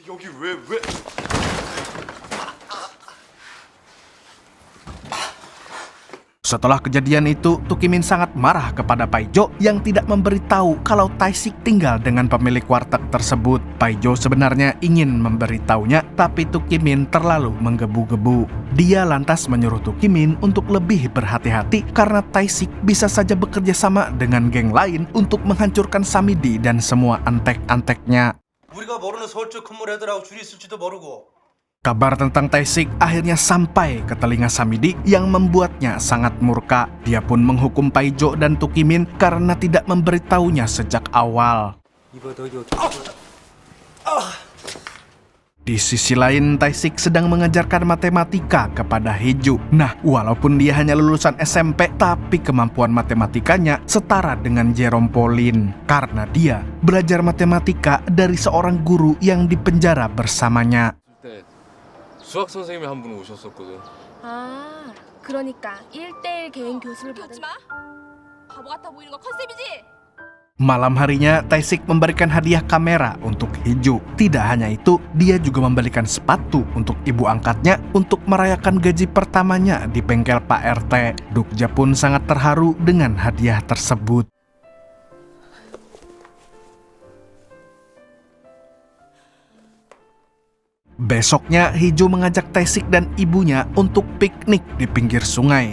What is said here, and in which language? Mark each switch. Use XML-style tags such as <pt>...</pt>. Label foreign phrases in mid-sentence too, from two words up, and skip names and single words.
<id>Setelah kejadian itu, Tukimin sangat marah kepada Paijo yang tidak memberitahu kalau Tae-sik tinggal dengan pemilik warteg tersebut. Paijo sebenarnya ingin memberitahunya, tapi Tukimin terlalu menggebu-gebu. Dia lantas menyuruh Tukimin untuk lebih berhati-hati karena Tae-sik bisa saja bekerja sama dengan geng lain untuk menghancurkan Samidi dan semua antek-anteknya.</id> <ko>우리가 모르는 서울쪽 건물 애들하고 줄이 있을지도 모르고.</ko> <id>Kabar tentang Tae-sik akhirnya sampai ke telinga Samidi yang membuatnya sangat murka. Dia pun menghukum Paijo dan Tukimin karena tidak memberitahunya sejak awal. Di sisi lain, Tae-sik sedang mengajarkan matematika kepada Hejo. Nah, walaupun dia hanya lulusan SMP, tapi kemampuan matematikanya setara dengan Jerome Pauline. Karena dia belajar matematika dari seorang guru yang dipenjara bersamanya.</id> <ko>수학 선생님이 한 분 오셨었거든. 아, 그러니까 1:1 개인 교수를 받은 웃지 마. 바보 같아 보이는 거 컨셉이지?</ko> <id>Malam harinya, Tae-sik memberikan hadiah kamera untuk Hejo. Tidak hanya itu, dia juga membelikan sepatu untuk ibu angkatnya untuk merayakan gaji pertamanya di bengkel Pak RT. Dukja pun sangat terharu dengan hadiah tersebut. Besoknya, Hejo mengajak Tae-sik dan ibunya untuk piknik di pinggir sungai.</id>